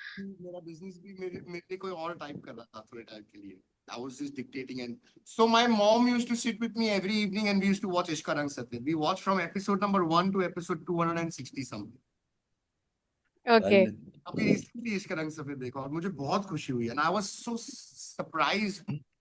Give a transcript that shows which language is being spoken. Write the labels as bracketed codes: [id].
[hi] मेरा बिजनेस भी मेरे लिए कोई और टाइप कर रहा था थोड़े टाइम के लिए। [en] I was just dictating, and so my mom used to sit with me every evening and we used to watch Ishq Rang Satyam. We watched from episode number 1 to episode 260 something. Okay. [hi] अभी recently इश्क रंग सफेद देखा और मुझे बहुत खुशी हुई [en] and I was so surprised.